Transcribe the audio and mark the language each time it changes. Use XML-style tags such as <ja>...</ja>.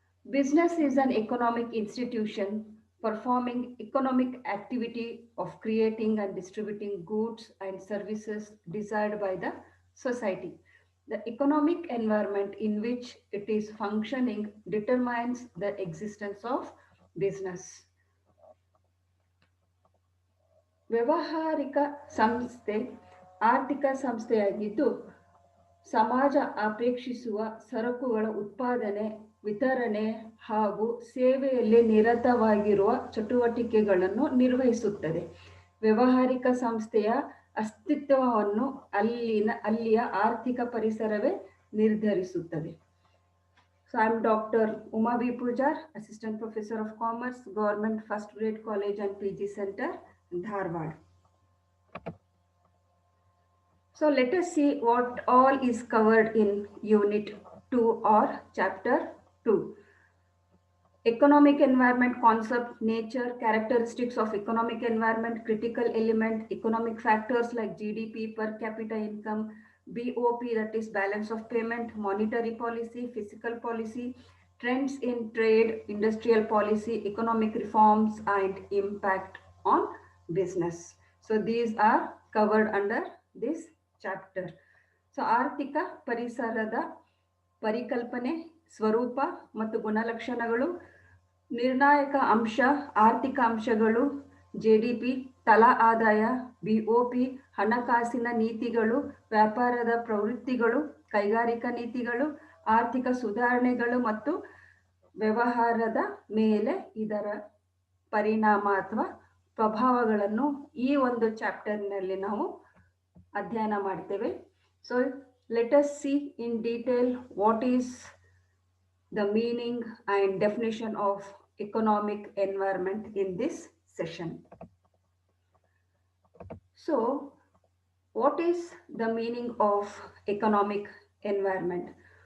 <en>Business is an economic institution performing economic activity of creating and distributing goods and services desired by the society. The economic environment in which it is functioning determines the existence of business.</en> <kn>ವ್ಯವಹಾರಿಕ ಸಂಸ್ಥೆ ಆರ್ಥಿಕ ಸಂಸ್ಥೆಯಾಗಿದ್ದು ಸಮಾಜ ಅಪೇಕ್ಷಿಸುವ ಸರಕುಗಳ ಉತ್ಪಾದನೆ, ವಿತರಣೆ ಹಾಗೂ ಸೇವೆಯಲ್ಲಿ ನಿರತವಾಗಿರುವ ಚಟುವಟಿಕೆಗಳನ್ನು ನಿರ್ವಹಿಸುತ್ತದೆ. ವ್ಯವಹಾರಿಕ ಸಂಸ್ಥೆಯ ಅಸ್ತಿತ್ವವನ್ನು ಅಲ್ಲಿಯ ಆರ್ಥಿಕ ಪರಿಸರವೇ ನಿರ್ಧರಿಸುತ್ತದೆ.</kn> <en>So I am Dr. Uma B. Pujar, Assistant Professor of Commerce, Government First Grade College and PG Center, Dharwad. So let us see what all is covered in Unit 2 or Chapter 2. Economic environment concept, nature, characteristics of economic environment, critical element, economic factors like GDP, per capita income, BOP, that is balance of payment, monetary policy, fiscal policy, trends in trade, industrial policy, economic reforms, and impact on business. So these are covered under this chapter.</en> <kn>So ಆರ್ಥಿಕ ಪರಿಸರದ ಪರಿಕಲ್ಪನೆ, ಸ್ವರೂಪ ಮತ್ತು ಗುಣಲಕ್ಷಣಗಳು, ನಿರ್ಣಾಯಕ ಅಂಶ, ಆರ್ಥಿಕ ಅಂಶಗಳು, GDP, ತಲಾ ಆದಾಯ, BOP, ಹಣಕಾಸಿನ ನೀತಿಗಳು, ವ್ಯಾಪಾರದ ಪ್ರವೃತ್ತಿಗಳು, ಕೈಗಾರಿಕಾ ನೀತಿಗಳು, ಆರ್ಥಿಕ ಸುಧಾರಣೆಗಳು ಮತ್ತು ವ್ಯವಹಾರದ ಮೇಲೆ ಇದರ ಪರಿಣಾಮ ಅಥವಾ ಪ್ರಭಾವಗಳನ್ನು ಈ ಒಂದು ಚಾಪ್ಟರ್ನಲ್ಲಿ ನಾವು ಅಧ್ಯಯನ ಮಾಡ್ತೇವೆ.</kn> <en>So let us see in detail what is the meaning and definition of economic environment in this session. So, what is the meaning of economic environment?</en>